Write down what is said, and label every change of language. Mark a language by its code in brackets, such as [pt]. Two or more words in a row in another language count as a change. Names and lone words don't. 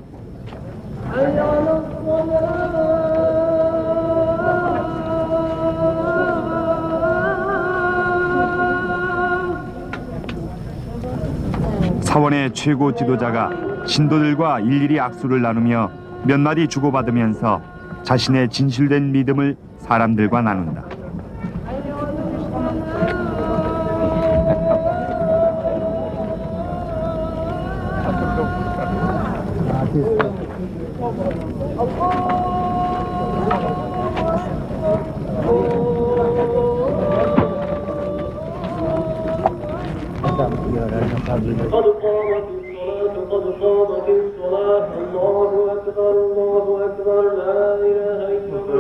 [ko] 사원의 최고 지도자가 신도들과 일일이 악수를 나누며 몇 마디 주고받으면서 자신의 진실된 믿음을 사람들과 나눈다. [ar] قد قامت الصلاة الله أكبر الله أكبر لا إله إلا